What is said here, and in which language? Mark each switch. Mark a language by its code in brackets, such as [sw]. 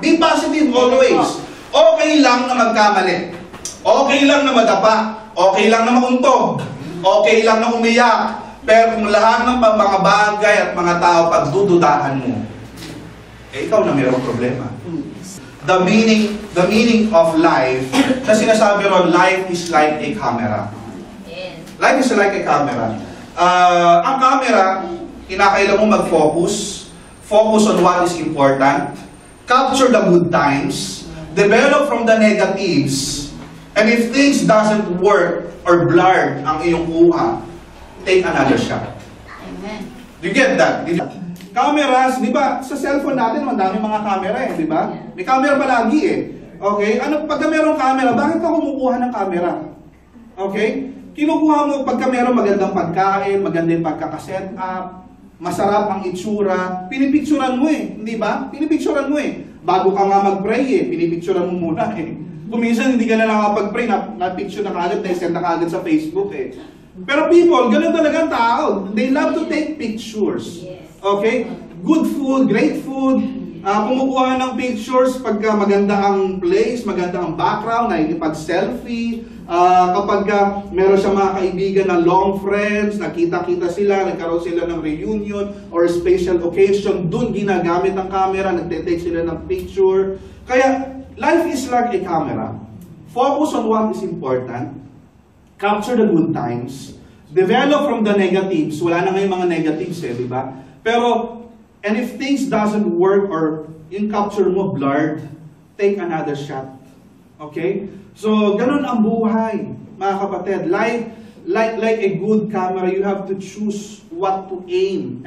[en] Be positive always. [tl] Okay lang na magkamali. Okay lang na madapa. Okay lang na mauntog. Okay lang na umiyak. Pero kung lahat ng mga bagay at mga tao pagdududahan mo, eh ikaw na mayroong problema. [en] The meaning of life, [tl] na sinasabi ron, [en] life is like a camera. Life is like a camera. [tl] Ang camera, kinakailangan mo mag-focus. [en] Focus on what is important. Capture the good times. Develop from the negatives. And if things doesn't work or blurred [tl] ang iyong kuha, [en] take another shot. Amen. Do you get that? [tl] Cameras, di ba? Sa cellphone natin, madami mga camera eh, di ba? May camera palagi eh. Okay? Pagka merong camera, bakit ka kumukuha ng camera? Okay? Kinukuha mo pagka merong magandang pagkain, magandang pagkakaset up, masarap ang itsura, pinipicturan mo eh, hindi ba? Pinipicturan mo eh. Bago ka nga mag-pray eh, pinipicturan mo muna eh. Kung minsan hindi ka na nakapag-pray, na-picture na kagad, na-send na kagad sa Facebook eh. Pero people, ganun talaga ang tao. [en] They love to take pictures. Okay? Good food, great food. [tl] Kumukuha ng pictures pagka maganda ang place, maganda ang background, nakikipag-selfie. Kapag meron siya mga kaibigan na long friends, nakita-kita sila, nagkaroon sila ng reunion or special occasion, dun ginagamit ang camera, nagte-take sila ng picture. [en] Kaya, life is like a camera. Focus on what is important. Capture the good times. Develop from the negatives. [tl] Wala na ngayong mga negatives eh, di ba? [en] Pero, and if things doesn't work or yung capture mo blurred, take another shot. Okay? [tl] So, ganun ang buhay, mga kapatid. [en] Like a good camera, you have to choose what to aim.